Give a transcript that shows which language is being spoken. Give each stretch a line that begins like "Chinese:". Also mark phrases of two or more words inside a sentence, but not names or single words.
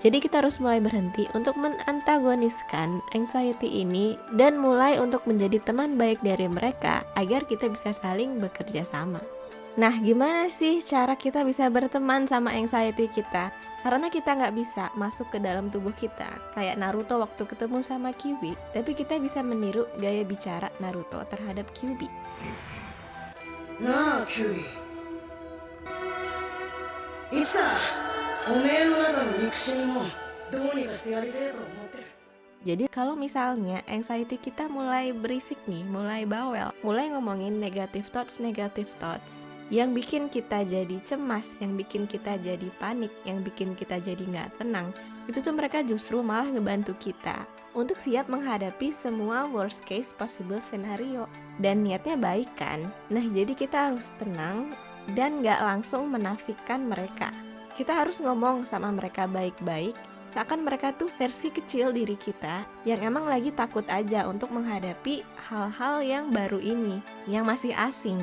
Indonesian: Jadi kita harus mulai berhenti untuk menantagoniskan anxiety ini dan mulai untuk menjadi teman baik dari mereka agar kita bisa saling bekerja sama. Nah, gimana sih cara kita bisa berteman sama anxiety kita? Karena kita nggak bisa masuk ke dalam tubuh kita kayak Naruto waktu ketemu sama Kyuubi, tapi kita bisa meniru gaya bicara Naruto terhadap Kyuubi.
Japanese: なあキュウイいつかおめえの中の憎しみもどうにかしてやりてえと思ってる。
Indonesian: Jadi kalau misalnya anxiety kita mulai berisik nih, mulai bawel, mulai ngomongin
English: negative thoughts
Indonesian: yang bikin kita jadi cemas, yang bikin kita jadi panik, yang bikin kita jadi nggak tenang, itu tuh mereka justru malah ngebantu kita untuk siap menghadapi semua
English: worst case possible scenario.
Indonesian: Dan niatnya baik kan? Nah, jadi kita harus tenang dan nggak langsung menafikan mereka. Kita harus ngomong sama mereka baik-baik, seakan mereka tuh versi kecil diri kita yang emang lagi takut aja untuk menghadapi hal-hal yang baru ini, yang masih asing.